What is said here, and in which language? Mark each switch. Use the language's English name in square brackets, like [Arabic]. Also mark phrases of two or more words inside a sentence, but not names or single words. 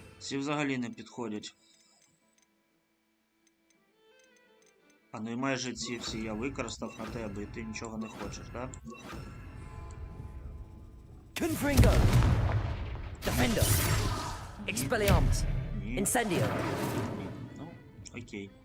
[Ukrainian] Ці взагалі не підходять. А ну і майже ці всі я використав на тебе, і ти нічого не хочеш, так? [English] Confringo! Defender! Expelliarmus! Incendio! [Ukrainian] Ну, окей.